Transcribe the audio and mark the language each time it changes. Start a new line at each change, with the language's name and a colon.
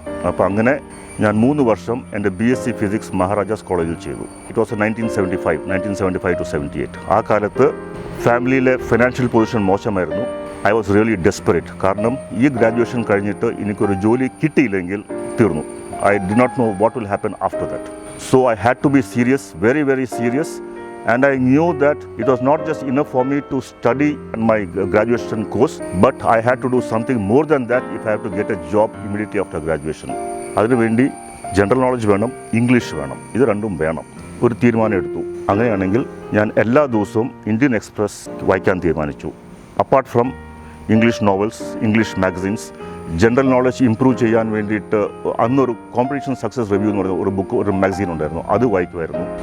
Malayalam: അപ്പോൾ അങ്ങനെ ഞാൻ 3 വർഷം എൻ്റെ BSc ഫിസിക്സ് മഹാരാജാസ് കോളേജിൽ ചെയ്തു.
English: It was 1975 to 78.
Malayalam: ആ കാലത്ത് ഫാമിലിയിലെ ഫിനാൻഷ്യൽ പൊസിഷൻ മോശമായിരുന്നു.
English: I was really desperate.
Malayalam: കാരണം ഈ ഗ്രാജുവേഷൻ കഴിഞ്ഞിട്ട് എനിക്കൊരു ജോലി കിട്ടിയില്ലെങ്കിൽ തീർന്നു.
English: I did not know what will happen after that. So I had to be serious, very, very serious. And I knew that it was not just enough for me to study my graduation course, but I had to do something more than that if I have to get a job immediately after graduation.
Malayalam: അതിനു വേണ്ടി general knowledge വേണം, English വേണം, ഇത് രണ്ടും വേണം. ഒരു തീരുമാനം എടുത്തു. അങ്ങനെയാണെങ്കിൽ ഞാൻ എല്ലാ ദിവസവും ഇന്ത്യൻ എക്സ്പ്രസ് വായിക്കാൻ തീരുമാനിച്ചു.
English: apart from
Malayalam: English novels, English magazines, general knowledge improve ചെയ്യാൻ വേണ്ടിയിട്ട് അന്നൊരു കോമ്പറ്റീഷൻ സക്സസ് റിവ്യൂ എന്ന് പറയുന്ന ഒരു ബുക്ക്, ഒരു മാഗസീൻ ഉണ്ടായിരുന്നു, അത് വായിക്കുമായിരുന്നു.